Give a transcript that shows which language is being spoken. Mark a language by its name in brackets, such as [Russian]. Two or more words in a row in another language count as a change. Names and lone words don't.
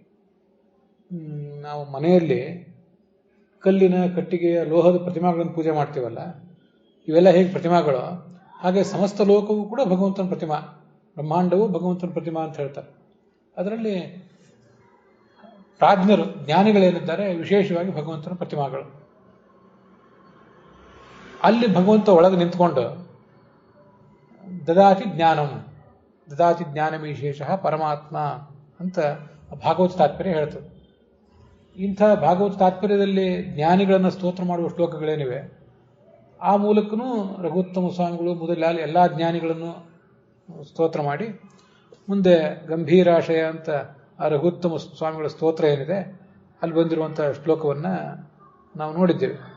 [Kannada] ನಾವು ಮನೆಯಲ್ಲಿ ಕಲ್ಲಿನ, ಕಟ್ಟಿಗೆಯ, ಲೋಹದ ಪ್ರತಿಮಾಗಳನ್ನು ಪೂಜೆ ಮಾಡ್ತೀವಲ್ಲ, ಇವೆಲ್ಲ ಹೇಗೆ ಪ್ರತಿಮಾಗಳು, ಹಾಗೆ ಸಮಸ್ತ ಲೋಕವೂ ಕೂಡ ಭಗವಂತನ ಪ್ರತಿಮಾ. ಬ್ರಹ್ಮಾಂಡವು ಭಗವಂತನ ಪ್ರತಿಮಾ ಅಂತ ಹೇಳ್ತಾರೆ. ಅದರಲ್ಲಿ ಪ್ರಾಜ್ಞರು, ಜ್ಞಾನಿಗಳೇನಿದ್ದಾರೆ ವಿಶೇಷವಾಗಿ ಭಗವಂತನ ಪ್ರತಿಮಾಗಳು. ಅಲ್ಲಿ ಭಗವಂತ ಒಳಗೆ ನಿಂತ್ಕೊಂಡು [Sanskrit] ದದಾತಿ ಜ್ಞಾನಂ, ದದಾತಿ ಜ್ಞಾನ ವಿಶೇಷ ಪರಮಾತ್ಮ [Kannada] ಅಂತ ಭಾಗವತ ತಾತ್ಪರ್ಯ ಹೇಳ್ತದೆ. ಇಂಥ ಭಾಗವತ ತಾತ್ಪರ್ಯದಲ್ಲಿ ಜ್ಞಾನಿಗಳನ್ನು ಸ್ತೋತ್ರ ಮಾಡುವ ಶ್ಲೋಕಗಳೇನಿವೆ, ಆ ಮೂಲಕನೂ ರಘುತ್ತಮ ಸ್ವಾಮಿಗಳು ಮೊದಲ ಎಲ್ಲ ಜ್ಞಾನಿಗಳನ್ನು ಸ್ತೋತ್ರ ಮಾಡಿ, ಮುಂದೆ ಗಂಭೀರಾಶಯ ಅಂತ ಆ ರಘುತ್ತಮ ಸ್ವಾಮಿಗಳ ಸ್ತೋತ್ರ ಏನಿದೆ ಅಲ್ಲಿ ಬಂದಿರುವಂಥ ಶ್ಲೋಕವನ್ನು ನಾವು ನೋಡಿದ್ದೇವೆ.